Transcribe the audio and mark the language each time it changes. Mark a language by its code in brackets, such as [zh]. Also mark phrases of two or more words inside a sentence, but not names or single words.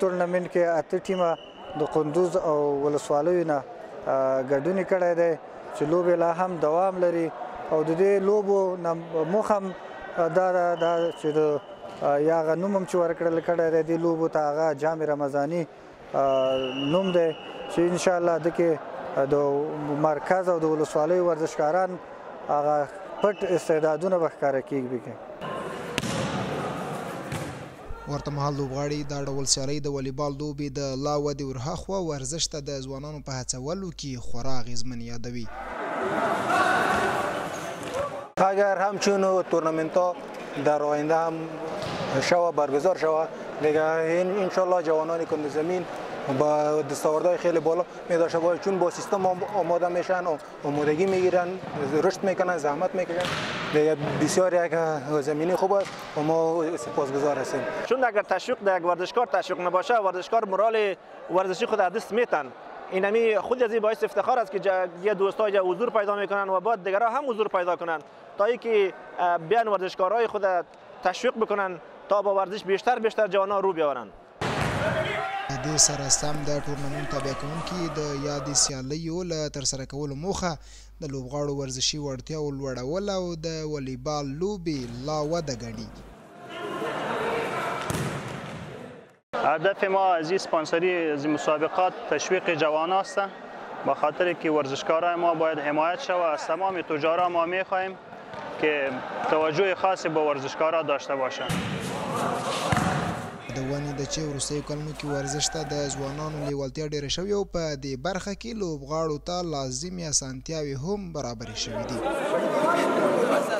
[ps] ټورنمنټ کې 8 ټیمه د کندوز او ولسوالیو نه ګډون کړی دی چې لوبې لا هم دوام لري او د دې لوبو موخه هم دا چې د یا هغه نوم هم چې ورکړل کړی دی دې لوبو ته هغه جام رمضاني نوم دی چې انشاءالله دکې د مرکز او د ولسوالیو ورزشکاران هغه پټ استعدادونه به ښکاره کیږي. ورته مهال لوبغاړي دا ډول سیالۍ د والیبال لوبې د لا ودې ورهاخوا ورزش ته د ځوانانو په هڅولو کې خورا اغیزمن یادوي. [fa] اگر همچون تورنمنت‌ها در آینده هم برگزار شود دیگه انشالله جوانان کندوز زمین با دستاوردهای خیلی بالا می‌داشته باشه چون با سیستم آماده میشن آمادگی میگیرن رشد میکنن زحمت میکشن دیگه بسیار یک زمینی خوب است و ما سپاسگزار هستیم چون اگر تشویق در یک ورزشکار تشویق نباشه ورزشکار مورال ورزشی خود از دست میتن اینمی خود از این باعث افتخار است که یه دوستای حضور پیدا میکنن و بعد دیگرها هم حضور پیدا کنن تا اینکه بیان ورزشکارای خود تشویق بکنن تا با ورزش بیشتر جوانان رو بیاورن. [ps] د دې سره سم د ټورنمنټ تابع کوونکي د یادې سیالیو له ترسره کولو موخه د لوبغاړو ورزشي وړتیاو لوړول او د والیبال لوبې لا وده ګڼي. [fa] هدف ما از این سپانسری از مسابقات تشویق جوان است به خاطر که ورزشکارای ما باید حمایت شود. از تمام تجارا ما میخواهیم که توجه خاصی به ورزشکارا داشته باشند. [ps] د ونې د چې وروستیو کلونو کې ورزش ته د ځوانانو لیوالتیا ډېره شوې او په دې برخه کې لوبغاړو ته لازمي اسانتیاوې هم برابرې شوې دي.